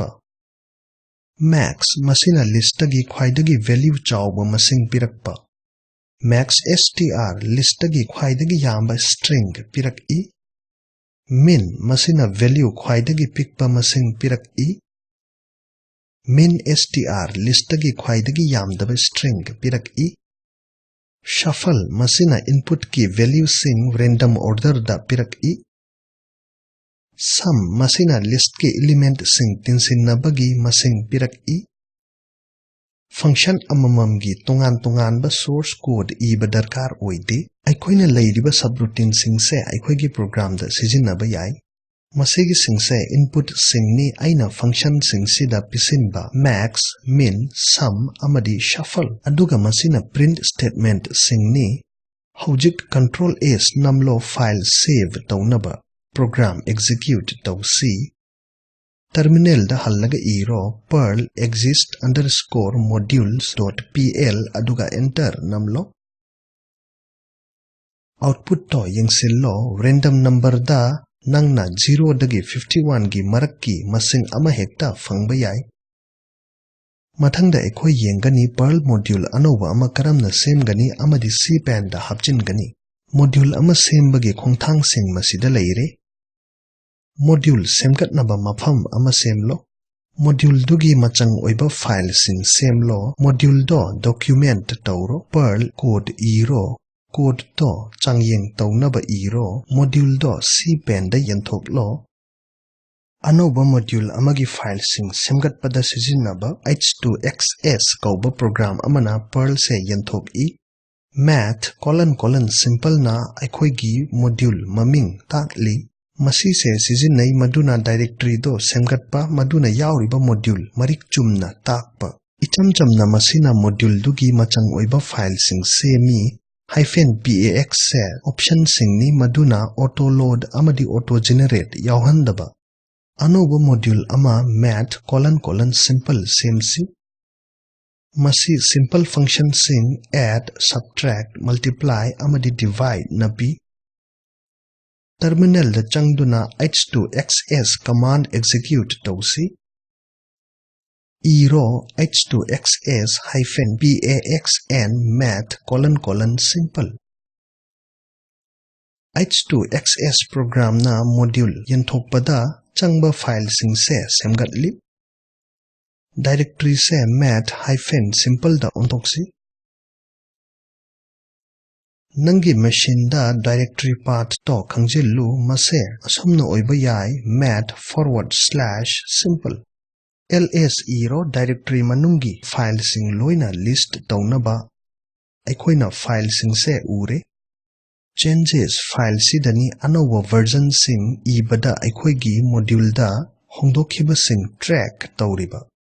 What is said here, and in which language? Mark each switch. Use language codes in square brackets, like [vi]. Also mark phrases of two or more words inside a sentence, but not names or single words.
[mni] Max masina list dagi khwaidagi value chawba masing pirakpa. Max str list dagi khwaidagi yamba string pirak-i. Min masina value khwaidagi pikpa masing pirak-i. Min str list dagi khwaidagi yamdaba string pirak-i. Shuffle masina input ki value sing [en] random order [mni] da pirak-i. Sum masina list ki element sing tinsinna bagi masing pirak-i. Function amamam gi tungan ba source code iba darkar oide. Aikoina leiriba subroutine sing se aikoigi program da sizinaba yai. Masigi sing se input sing ni aina function sing sida pisinba max, min, sum amadi shuffle. Aduga masina [en] print statement [mni] sing ni haujik Ctrl S namlo [en] file save [mni] taunaba program execute tausi. Terminal da hallaga iro perl exist_modules.pl aduga enter namlo. Output to yengsillo [en] random number [mni] da nangna 0 dagi 51 gi marakki masing ama hekta fangba yai. ꯃꯊꯪꯗ ꯑꯩꯈꯣꯏ ꯌꯦꯡꯒꯅꯤ Perl module ꯑꯅꯧꯕ ꯑꯃ ꯀꯔꯝꯅ ꯁꯦꯝꯒꯅꯤ ꯑꯃꯗꯤ CPAN ꯗ ꯍꯥꯞꯆꯤꯟꯒꯅꯤ module ꯑꯃ ꯁꯦꯝꯕꯒꯤ ꯈꯣꯡꯊꯥꯡꯁꯤꯡ ꯃꯁꯤꯗ ꯂꯩꯔꯦ module ꯁꯦꯝꯒꯠꯅꯕ ꯃꯐꯝ ꯑꯃ ꯁꯦꯝꯂꯣ module ꯗꯨꯒꯤ ꯃꯆꯪ ꯑꯣꯏꯕ ꯐꯥꯏꯜꯁꯤꯡ ꯁꯦꯝꯂꯣ module ꯗꯣ document ꯇꯧꯔꯣ Perl code ꯏꯔꯣ code ꯗꯣ ꯆꯥꯡꯌꯦꯡ ꯇꯧꯅꯕ ꯏꯔꯣ module ꯗꯣ CPAN ꯗ ꯌꯦꯟꯊꯣꯛꯂꯣ ꯑꯅꯧꯕ module ꯑꯃꯒꯤ ꯐꯥꯏꯜꯁꯤꯡ ꯁꯦꯝꯒꯠꯄꯗ ꯁꯤꯖꯤꯟꯅꯕ h2xs ꯀꯧꯕ ꯄ꯭ꯔꯣꯒ꯭ꯔꯥꯝ ꯑꯃꯅ Perl ꯁꯦ ꯌꯦꯟꯊꯣꯛꯏ math::simple ꯅ ꯑꯩꯈꯣꯏꯒꯤ module ꯃꯃꯤꯡ ꯇꯥꯛꯂꯤ ꯃꯁꯤꯁꯦ ꯁꯤꯖꯤꯟꯅꯩ ꯃꯗꯨꯅ ꯗꯥꯏꯔꯦꯛꯇꯔꯤ ꯗꯣ ꯁꯦꯝꯒꯠꯄ ꯃꯗꯨꯅ ꯌꯥꯎꯔꯤꯕ module ꯃꯔꯤꯛ ꯆꯨꯝꯅ ꯇꯥꯛꯄ ꯏꯆꯝ ꯆꯝꯅ ꯃꯁꯤꯅ module ꯗꯨꯒꯤ ꯃꯆꯪ ꯑꯣꯏꯕ ꯐꯥꯏꯜꯁꯤꯡ ꯁꯦꯝꯃꯤ -pax ꯁꯦ ꯑꯣꯞꯁꯟꯁꯤꯡꯅꯤ ꯃꯗꯨꯅ [en] auto load [mni] ꯑꯃꯗꯤ [en] auto generate [mni] ꯌꯥꯎꯍꯟꯗꯕ ꯑꯅꯧꯕ module ꯑꯃ math::simple ꯁꯦꯝꯁꯤ ꯃꯁꯤ [en] simple functionꯁꯤꯡ add, subtract, multiply [mni] ꯑꯃꯗꯤ divide ꯅ ꯄꯤ ꯇꯔꯃꯤꯅꯦꯜꯗ ꯆꯪꯗꯨꯅ [en] h2xs command execute [mni] ꯇꯧꯁꯤ ꯏꯔꯣ h2xs-paxn math::simple h2xs ꯄ꯭ꯔꯣꯒ꯭ꯔꯥꯝꯅ module ꯌꯦꯟꯊꯣꯛꯄꯗ ꯆꯪꯕ ꯐꯥꯏꯜꯁꯤꯡꯁꯦ ꯁꯦꯝꯒꯠꯂꯤ ꯗꯥꯏꯔꯦꯛꯇꯔꯤ ꯁꯦ math-simple ꯗ ꯑꯣꯟꯊꯣꯛꯁꯤ ꯅꯪꯒꯤ ꯃꯦꯁꯤꯟꯗ ꯗꯥꯏꯔꯦꯛꯇꯔꯤ ꯄꯥꯊ ꯇꯣ ꯈꯪꯖꯤꯜꯂꯨ ꯃꯁꯦ ꯑꯁꯨꯝꯅ ꯑꯣꯏꯕ ꯌꯥꯏ math:/simple ls ꯏꯔꯣ ꯗꯥꯏꯔꯦꯛꯇꯔꯤ ꯃꯅꯨꯡꯒꯤ ꯐꯥꯏꯜꯁꯤꯡ ꯂꯣꯏꯅ ꯂꯤꯁ꯭ꯠ ꯇꯧꯅꯕ ꯑꯩꯈꯣꯏꯅ ꯐꯥꯏꯜꯁꯤꯡꯁꯦ ꯎꯔꯦ changes ꯐꯥꯏꯜꯁꯤꯗꯅꯤ ꯑꯅꯧꯕ ꯚꯔꯖꯟꯁꯤꯡ ꯏꯕꯗ ꯑꯩꯈꯣꯏꯒꯤ module-ꯗ ꯍꯣꯡꯗꯣꯛꯈꯤꯕꯁꯤꯡ ꯇ꯭ꯔꯦꯛ ꯇꯧꯔꯤꯕ